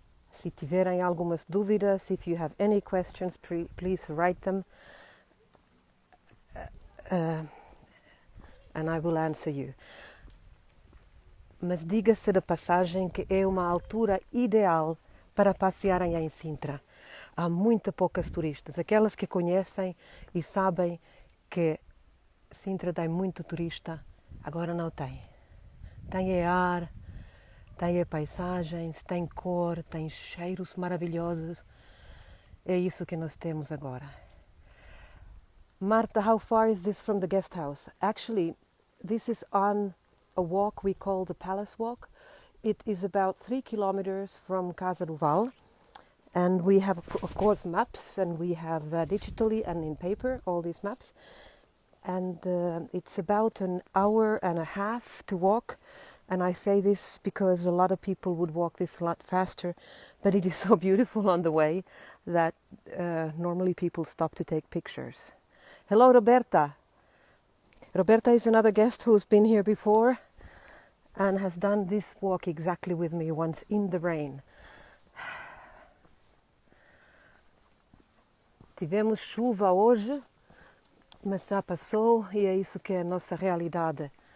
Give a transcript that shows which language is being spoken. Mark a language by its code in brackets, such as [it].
[pt] Se tiverem algumas dúvidas, [en] if you have any questions, please write them and I will answer you. [pt] Mas diga-se da passagem que é uma altura ideal para passearem em Sintra. Há muito poucas turistas. Aquelas que conhecem e sabem que Sintra tem muito turista, agora não tem. Tem ar, tem paisagens, tem cor, tem cheiros maravilhosos. É isso que nós temos agora. [en] Marta, how far is this from the guest house? Actually, this is on a walk we call the Palace Walk. It is about 3 kilometers from Casa do Val. And we have, of course, maps, and we have digitally and in paper all these maps. And it's about an hour and a half to walk. And I say this because a lot of people would walk this a lot faster, but it is so beautiful on the way that normally people stop to take pictures. Hello, Roberta. Roberta is another guest who's been here before and has done this walk exactly with me once in the rain. [pt] Tivemos chuva hoje, mas já passou e é isso que é a nossa realidade.